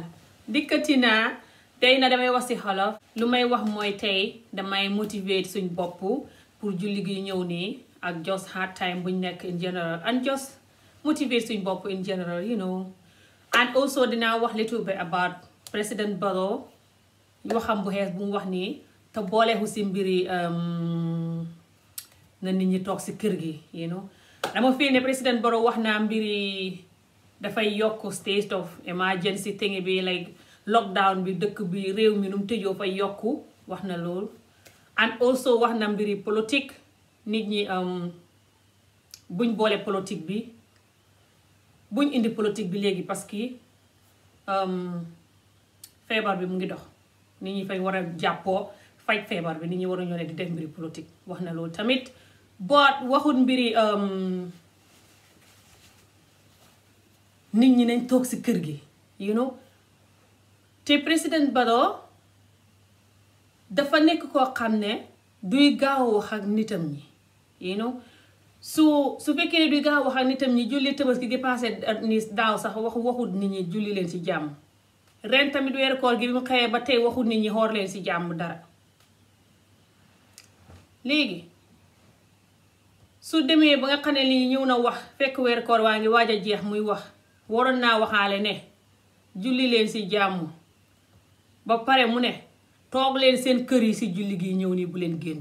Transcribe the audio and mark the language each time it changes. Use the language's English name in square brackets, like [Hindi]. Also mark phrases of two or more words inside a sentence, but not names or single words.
[Wolof] Dikkati naa tey na damay wax ci xolof. Lu may wax mooy tey damay motivate suñ bopp pour julli gi ñëw nii ak [English] just hard time [Wolof] buñ nekk [English] in general and just motivate [Wolof] suñ bopp [English] in general, you know. And also [Wolof] dinaa wax [English] little bit about President Barrow [Wolof] waxam bu xees bu mu wax nii te booleexu ci mbiri na nit ñi toog ci kër gi, [English] you know. [Wolof] dama feel ne President Barrow wax naa mbiri dafay yokk [English] state of emergency thing [Wolof] bi like lockdown bi dëkk bi réew mi nu mu tëjoo fay yokku wax na lool. [English] And also [Wolof] wax na mbiri politique nit ñi buñ boole politique bi buñ indi politique bi léegi parce que feebar bi mu ngi dox nit ñi fay war a jàppoo faj feebar bi nit ñi war a ñoo ne di def mbiri politique wax na lool tamit. But waxut mbiri nit ñi nañ toog ci kër gi, [English] you know. [Wolof] te President Barrow dafa nekk koo xam ne duy gaaw wax ak nitam ñi, [English] you know. [Wolof] su fekkee ne duy gaaw wax ak nitam ñi julli Tabaski gi passé ni daaw sax waxut nit ñi julli leen ci jàmm. Ren tamit weeru koor gi bi mu xëyee ba tey waxut nit ñi xoor leen ci jàmm dara. Léegi su demee ba nga xam ne lii ñëw na wax fekk weer koor waa ngi waaj a jeex muy wax waroon naa waxaale ne julli leen ci jàmm ba pare mu ne toog leen seen kër yi ci julli gi ñëw nii bu leen génn.